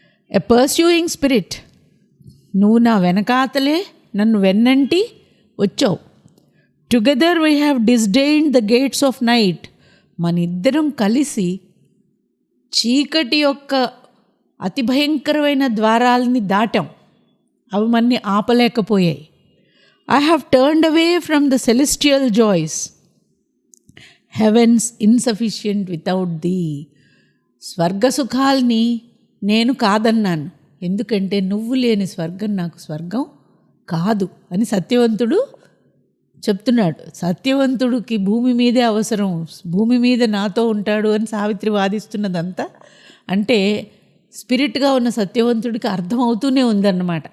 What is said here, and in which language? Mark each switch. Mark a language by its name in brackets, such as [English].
[English] a pursuing spirit, [Telugu] నువ్వు నా వెనకాతలే నన్ను వెన్నంటి వచ్చావు. [English] together we have disdained the gates of night, [Telugu] మన ఇద్దరం కలిసి చీకటి యొక్క అతి భయంకరమైన ద్వారాలని దాటాం, అవి మన్ని ఆపలేకపోయాయి. [English] I have turned away from the celestial joys, heavens insufficient without thee. [Telugu] స్వర్గ సుఖాల్ని నేను కాదన్నాను, ఎందుకంటే నువ్వు లేని స్వర్గం నాకు స్వర్గం కాదు అని సత్యవంతుడు చెప్తున్నాడు. సత్యవంతుడికి భూమి మీదే అవసరం, భూమి మీద నాతో ఉంటాడు అని సావిత్రి వాదిస్తున్నదంతా అంటే స్పిరిట్గా ఉన్న సత్యవంతుడికి అర్థమవుతూనే ఉందన్నమాట.